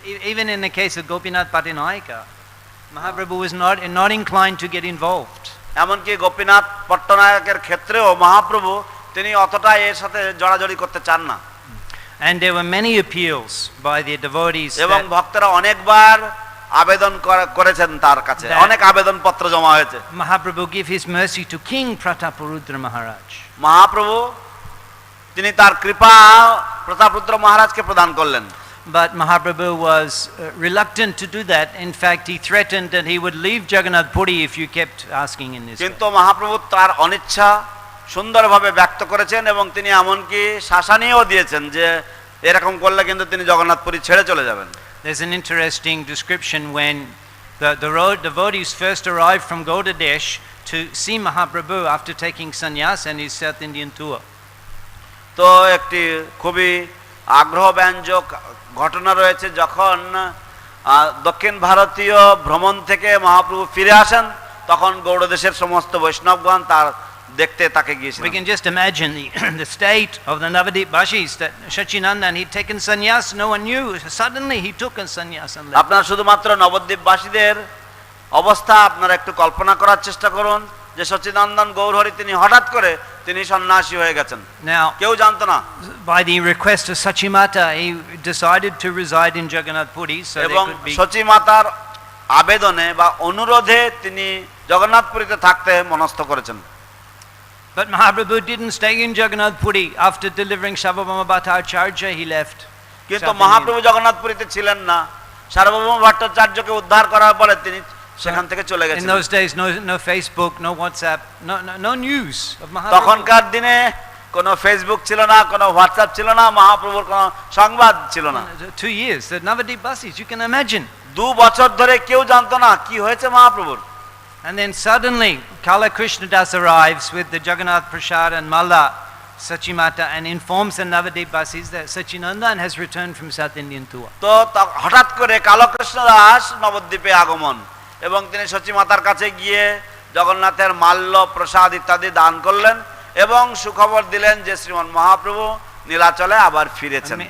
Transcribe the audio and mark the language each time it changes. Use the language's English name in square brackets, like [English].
[English] Even in the case of Gopinath Patinaika, Mahaprabhu was not inclined to get involved. [Bangla] এমনকি গোপীনাথ পট্টনায়কের ক্ষেত্রেও মহাপ্রভু তিনি অতটা এর সাথে জড়াজড়ি করতে চান না। [English] And there were many appeals by the devotees [Bangla] এবং ভক্তরা অনেকবার আবেদন করেছেন তার কাছে, অনেক আবেদন পত্র জমা হয়েছে। [English] Mahaprabhu give his mercy to King Prataparudra Maharaj. [Bangla] Mahaprabhu তিনি তার কৃপা প্রতাপরুদ্র মহারাজকে প্রদান করলেন। [English] But Mahaprabhu was reluctant to do that. In fact, he threatened that he would leave Jagannath Puri if you kept asking in this way. [Bangla] কিন্তু মহাপ্রভু তার অনিচ্ছা সুন্দরভাবে ব্যক্ত করেছেন এবং তিনি এমনকি শাসানিও দিয়েছেন যে এরকম করলে কিন্তু তিনি জগন্নাথপুরী ছেড়ে চলে যাবেন। [English] There's an interesting description when the devotees first arrived from Gaudadesh to see Mahaprabhu after taking sannyas and his South Indian tour. [Bangla] তো একটি খুবই আগ্রহব্যঞ্জক ঘটনা রয়েছে, যখন দক্ষিণ ভারতীয় ভ্রমণ থেকে মহাপ্রভু ফিরে আসেন তখন গৌড়দেশের সমস্ত বৈষ্ণবগণ তার দেখতে তাকে গিয়েছিলেন। [English] We can just imagine the state of the Navadip Bashis that Shachinandan he'd taken sannyas, no one knew. Suddenly he took a sannyas and left. [Bangla] আপনারা শুধুমাত্র নবদ্বীপ বাসীদের অবস্থা আপনারা একটু কল্পনা করার চেষ্টা করুন যে সচিদানন্দন গৌরহরি তিনি হঠাৎ করে তিনি সন্ন্যাসী হয়ে গেছেন, [English] Now [Bangla] কেউ জানতো না। [English] by the request of Sachimata he decided to reside in Jagannath Puri so they [Bangla] এবং [English] could be [Bangla] সচিমাতার আবেদনে বা অনুরোধে তিনি জগন্নাথপুরীতে থাকতে মনস্থ করেছেন। [English] But Mahaprabhu didn't stay in Jagannath Puri. After delivering Sarvabhauma Bhattacharya he left. [Bangla] কিন্তু মহাপ্রভু জগন্নাথপুরীতে ছিলেন না, সার্বভৌম ভট্টাচার্যকে উদ্ধার করার পরে তিনি সেখান থেকে চলে গেছেন। [English] In those days no Facebook, no WhatsApp, no news of Mahaprabhu. [Bangla] তখনকার দিনে কোনো ফেসবুক ছিল না, কোনো হোয়াটসঅ্যাপ ছিল না, মহাপ্রভুর কোনো সংবাদ ছিল না। [English] 2 years the Navadip Basis, you can imagine. [Bangla] 2 বছর ধরে কেউ জানতো না কি হয়েছে মহাপ্রভুর। [English] And then suddenly Kala Krishna Das arrives with the Jagannath Prasad and Malla Sachimata and informs the Navadip Basis that Sachinandan has returned from South Indian tour. [Bangla] তো হঠাৎ করে কালকৃষ্ণ দাস নবদ্বীপে আগমন এবং তিনি সচিমাতার কাছে গিয়ে জগন্নাথের মাল্য প্রসাদ ইত্যাদি দান করলেন এবং সুখবর দিলেন যে শ্রীমান মহাপ্রভু নীলাচলে আবার ফিরেছেন।